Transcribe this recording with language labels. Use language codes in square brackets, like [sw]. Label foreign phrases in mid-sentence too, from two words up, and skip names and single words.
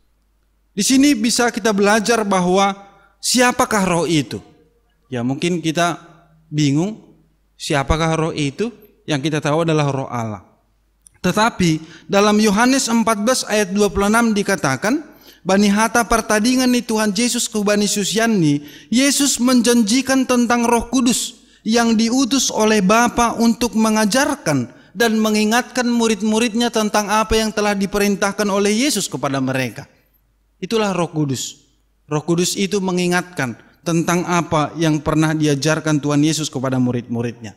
[id] Di sini bisa kita belajar bahwa siapakah roh itu? Ya mungkin kita bingung siapakah roh itu, yang kita tahu adalah roh Allah. Tetapi dalam Yohanes 14 ayat 26 dikatakan, [bts] Bani hata pertandingan ni Tuhan Yesus ke Bani Susiani, [id] Yesus menjanjikan tentang Roh Kudus yang diutus oleh Bapa untuk mengajarkan dan mengingatkan murid-muridnya tentang apa yang telah diperintahkan oleh Yesus kepada mereka. Itulah Roh Kudus. Roh Kudus itu mengingatkan tentang apa yang pernah diajarkan Tuhan Yesus kepada murid-muridnya.